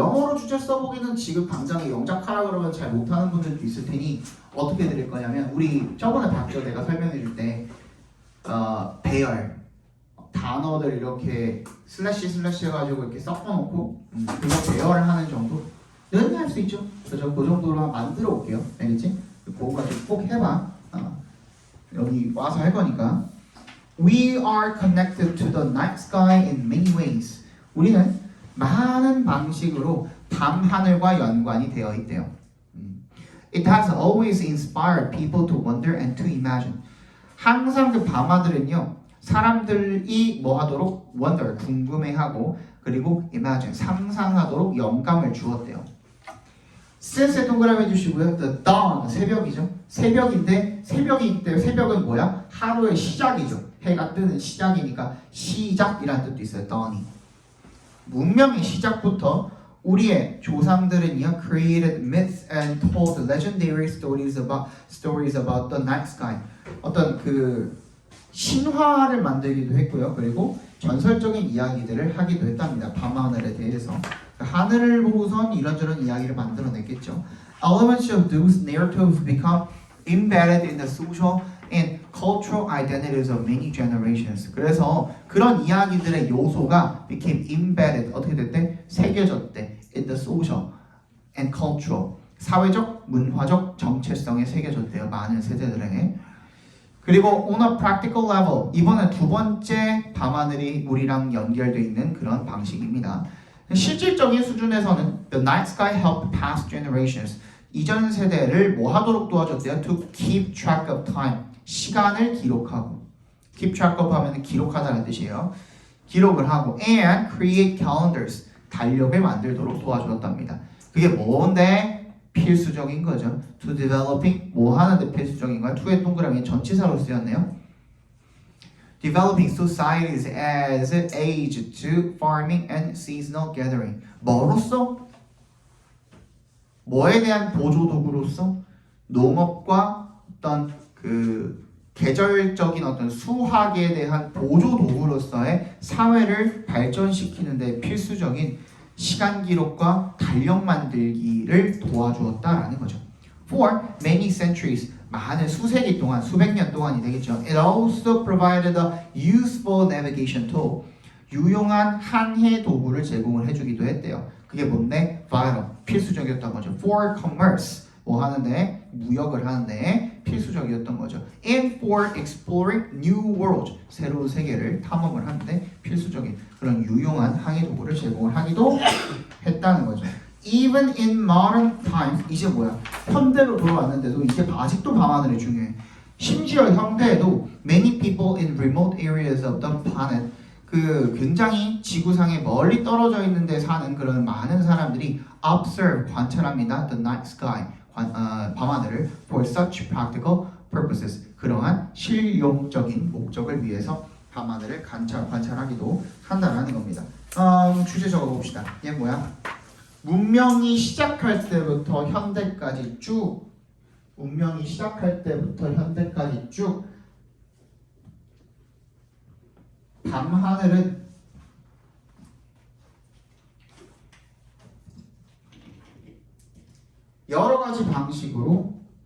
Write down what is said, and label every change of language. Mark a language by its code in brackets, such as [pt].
[ko] 영어로 주제 써보기는 지금 당장에 영작하라 그러면 잘 못하는 분들도 있을 테니 어떻게 드릴 거냐면 우리 저번에 봤죠? 내가 설명해 줄 때 배열 단어들 이렇게 슬래시 해가지고 이렇게 섞어놓고 그거 배열을 하는 정도는 할 수 있죠. 그래서 그 정도로 만들어 올게요. 알겠지? 그거 가지고 꼭 해봐. 여기 와서 할 거니까. [en] We are connected to the night sky in many ways. [ko] 우리는 많은 방식으로 밤하늘과 연관이 되어 있대요. [en] It has always inspired people to wonder and to imagine. [ko] 항상 그 밤하늘은요. 사람들이 뭐 하도록 wonder, 궁금해하고 그리고 imagine, 상상하도록 영감을 주었대요. since에 동그라미 해주시고요. The dawn, 새벽이죠. 새벽인데 새벽이기 때문에 새벽은 뭐야? 하루의 시작이죠. 해가 뜨는 시작이니까 시작이라는 뜻도 있어요. dawn이. 문명의 시작부터 우리의 조상들은요, [en] created myths and told legendary stories about the night sky. [ko] 어떤 그 신화를 만들기도 했고요. 그리고 전설적인 이야기들을 하기도 했답니다. 밤하늘에 대해서. 하늘을 보고선 이런저런 이야기를 만들어냈겠죠. [en] Elements of those narratives become embedded in the social and cultural identities of many generations. [ko] 그래서 그런 이야기들의 요소가 [en] became embedded [ko] 어떻게 됐대? 새겨졌대. [en] In the social and cultural [ko] 사회적, 문화적 정체성에 새겨졌대요. 많은 세대들에게. 그리고 [en] on a practical level [ko] 이번에 두 번째 밤하늘이 우리랑 연결되어 있는 그런 방식입니다. 실질적인 수준에서는 [en] the night sky helped past generations [ko] 이전 세대를 뭐 하도록 도와줬대요? [en] To keep track of time [ko] 시간을 기록하고 keep track of 하면 기록하다는 뜻이에요. 기록을 하고 [en] and create calendars [ko] 달력을 만들도록 도와주었답니다. 그게 뭔데? 필수적인 거죠. [en] To developing [ko] 뭐 하는데 필수적인 거야? to의 동그라미 전치사로 쓰였네요. [en] Developing societies as age to farming and seasonal gathering. [ko] 뭐로써? 뭐에 대한 보조 도구로서? 농업과 어떤 그 계절적인 어떤 수확에 대한 보조 도구로서의 사회를 발전시키는 데 필수적인 시간 기록과 달력 만들기를 도와주었다라는 거죠. [en] For many centuries, [ko] 많은 수세기 동안, 수백 년 동안이 되겠죠. [en] It also provided a useful navigation tool. [ko] 유용한 항해 도구를 제공을 해주기도 했대요. 그게 뭔데? Vital, 필수적이었던 거죠. [en] For commerce, [ko] 뭐 하는데? 무역을 하는데 필수적이었던 거죠. [en] And for exploring new worlds, [ko] 새로운 세계를 탐험을 하는데 필수적인 그런 유용한 항해 도구를 제공을 하기도 했다는 거죠. [en] Even in modern times, [ko] 이제 뭐야? 현대로 돌아왔는데도 이제 아직도 밤하늘이 중요해. 심지어 현대에도 [en] many people in remote areas of the planet [ko] 그 굉장히 지구상에 멀리 떨어져 있는 데 사는 그런 많은 사람들이 observe, 관찰합니다. [en] The night sky, [ko] 밤하늘을 [en] for such practical purposes. [ko] 그러한 실용적인 목적을 위해서 밤하늘을 관찰하기도 한다는 겁니다. 주제 적어봅시다. 얘 뭐야? 문명이 시작할 때부터 현대까지 쭉 문명이 시작할 때부터 현대까지 쭉 밤하늘은 여러 가지 방식으로